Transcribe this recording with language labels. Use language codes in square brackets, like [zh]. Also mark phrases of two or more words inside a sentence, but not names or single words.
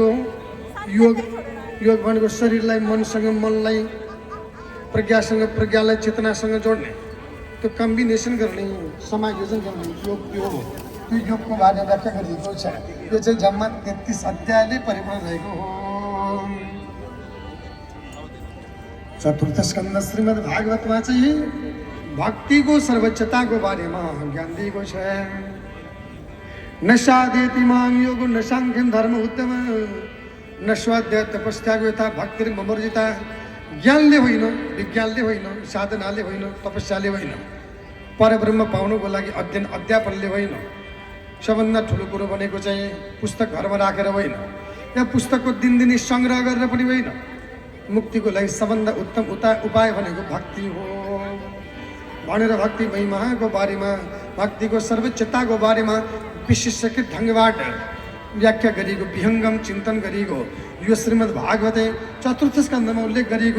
[ne] योग योग भनेको शरीरलाई मनसँग मनलाई, प्रज्ञासँग प्रज्ञालाई चेतनासँग जोड्ने, त्यो कम्बिनेसन गर्ने, समायोजन गर्ने योग यो हो। त्यो योगको बारेमा व्याख्या गरिएको छ। यो चाहिँ जम्मा 33 अध्यायले परिपूर्ण रहेको हो। चतुर्थ स्कन्ध श्रीमद् भागवतमा चाहिँ भक्तिको सर्वोच्चताको बारेमा ज्ञान दिएको छ। [sa] न साधेति मां योगो न सांख्यं धर्म उत्तम न स्वाध्याय तपस्यागो यथा भक्तिर्ममर्जिता। [ne] ज्ञानले होइन, विज्ञानले होइन, साधनाले होइन, तपस्याले होइन, परब्रह्म पाउनुको लागि अध्ययन अध्यापनले होइन, सबभन्दा ठुलो कुरो भनेको चाहिँ पुस्तक घरमा राखेर होइन, या पुस्तकको दिनदिनै सङ्ग्रह गरेर पनि होइन। मुक्तिको लागि सबभन्दा उत्तम उपाय भनेको भक्ति हो भनेर भक्ति महिमाको बारेमा, भक्तिको सर्वोच्चताको बारेमा विशेषकृत ढङ्गबाट व्याख्या गरिएको, विहङ्गम चिन्तन गरिएको यो श्रीमद् भागवते चतुर्थ स्कन्धमा उल्लेख गरिएको।